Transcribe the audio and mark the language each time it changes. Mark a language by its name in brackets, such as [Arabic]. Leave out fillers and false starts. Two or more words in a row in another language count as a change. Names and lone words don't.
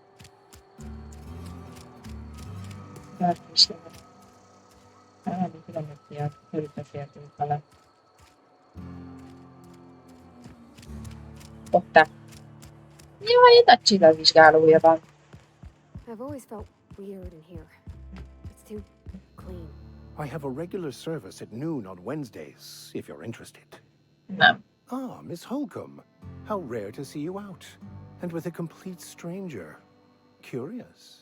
[Hungarian] Bárki is legyen. Nem tudom, hogy felülbeszéltünk vele. Ott-e. Jaj, egy nagy csillagvizsgálója van. [English] I've always felt weird in here. It's too clean. I have a regular service at noon on Wednesdays, if you're interested. [Hungarian] Nem. [English] Ah, Miss Holcomb. How rare to see you out. And with a complete stranger. Curious.